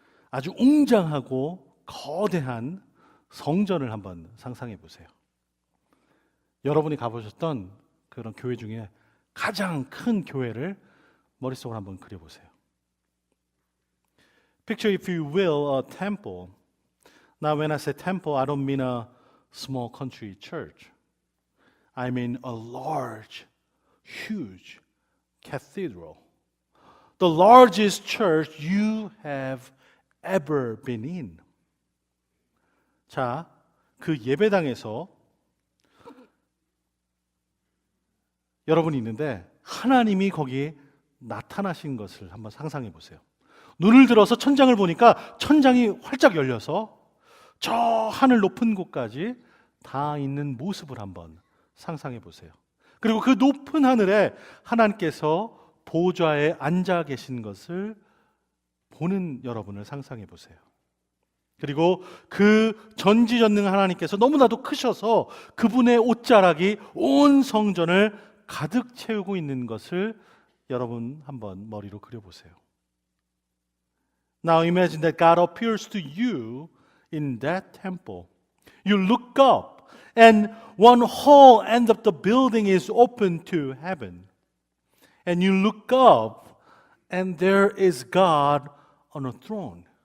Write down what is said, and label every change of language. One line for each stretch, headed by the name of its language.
Korean: 아주 웅장하고 거대한 성전을 한번 상상해 보세요. 여러분이 가보셨던 그런 교회 중에 가장 큰 교회를 머릿속으로 한번 그려보세요.
English: Picture, if you will, a temple. Now, when I say temple, I don't mean a small country church. I mean a large, huge cathedral. The largest church you have ever been in.
Korean: 자, 그 예배당에서 여러분이 있는데 하나님이 거기에 나타나신 것을 한번 상상해 보세요. 눈을 들어서 천장을 보니까 천장이 활짝 열려서 저 하늘 높은 곳까지 다 있는 모습을 한번 상상해 보세요. 그리고 그 높은 하늘에 하나님께서 보좌에 앉아 계신 것을 보는 여러분을 상상해 보세요. 그리고 그 전지전능한 하나님께서 너무나도 크셔서 그분의 옷자락이 온 성전을 가득 채우고 있는 것을 여러분 한번 머리로 그려보세요.
English: Now imagine that God appears to you in that temple. You look up and one whole end of the building is open to heaven. And you look up and there is God on a throne.